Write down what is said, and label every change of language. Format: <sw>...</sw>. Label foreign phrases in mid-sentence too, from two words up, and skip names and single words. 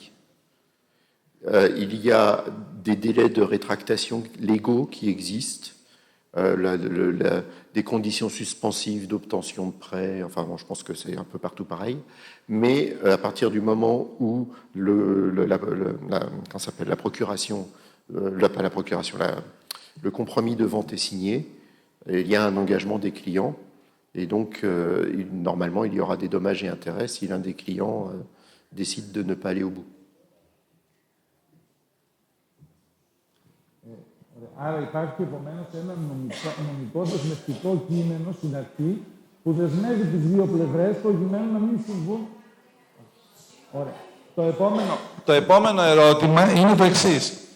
<fr>Il y a des délais de rétractation légaux qui existent, des conditions suspensives d'obtention de prêt, enfin bon, je pense que c'est un peu partout pareil, mais à partir du moment où la procuration, le compromis de vente est signé, il y a un engagement des clients, et donc normalement il y aura des dommages et intérêts si l'un des clients décide de ne pas aller au bout.</fr> <el>Άρα υπάρχει επομένως ένα νομικό δεσμευτικό κείμενο στην αρχή που δεσμεύει τις δύο πλευρές προκειμένου να μην συμβούν. Ωραία. Το επόμενο ερώτημα είναι το εξής.</el>